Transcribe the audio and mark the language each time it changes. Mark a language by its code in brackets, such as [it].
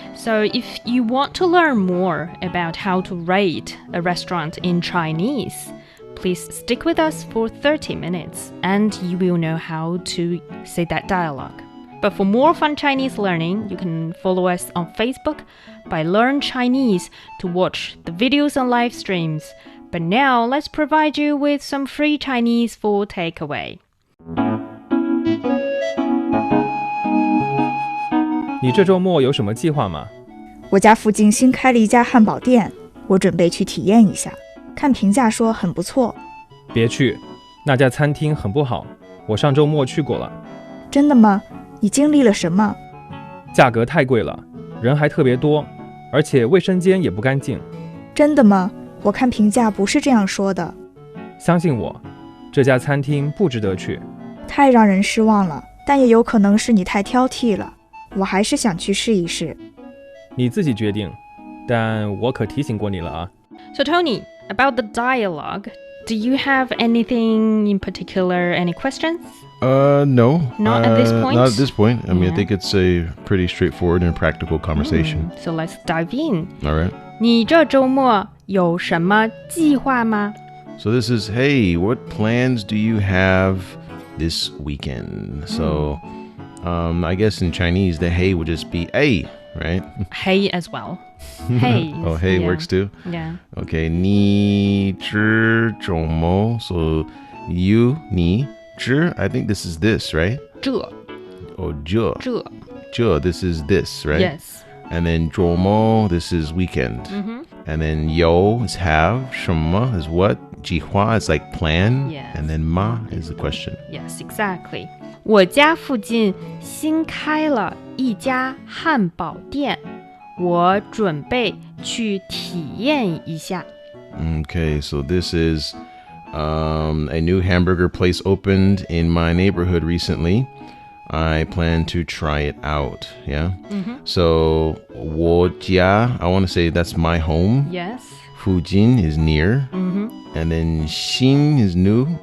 [en] So if you want to learn more about how to rate a restaurant in Chinese, please stick with us for 30 minutes and you will know how to say that dialogue. But for more fun Chinese learning, you can follow us on Facebook by Learn Chinese to watch the videos and live streams. But now let's provide you with some free Chinese for takeaway. [zh] 你这周末有什么计划吗？我家附近新开了一家汉堡店，我准备去体验一下，看评价说很不错。别去，那家餐厅很不好，我上周末去过了。真的吗？你经历了什么？价格太贵了，人还特别多，而且卫生间也不干净。真的吗？我看评价不是这样说的。相信我，这家餐厅不值得去。太让人失望了，但也有可能是你太挑剔了。我还是想去试一试。你自己决定，但我可提醒过你了啊。 [en] So Tony, about the dialogue, do you have anything in particular, any questions? No. Not at this point? Not at this point. I mean, I think it's a pretty straightforward and practical conversation. So let's dive in. All right. [zh] 你这周末有什么计划吗？ [en] So this is, hey, what plans do you have this weekend? So, I guess in Chinese, the hey would just be hey, right? Hey as well. Hey. Oh, hey works too? Yeah. Okay, [zh] 你知周末 [en] So you, [zh] 你知 [en] I think this is this, right? [zh] 这 [en] Oh, 这 this is this, right? Yes. And then 周末 this is weekend. And then 有 is have, 什么 is what, 计划 is like plan. Yes. And then 吗 is the question. Yes, exactly. [zh] 我家附近新开了一家汉堡店，我准备去体验一下。 [en] Okay, so this is a new hamburger place opened in my neighborhood recently. I plan to try it out, yeah? So, 我家, I want to say that's my home. Yes. 附近 is near. And then 新 is new.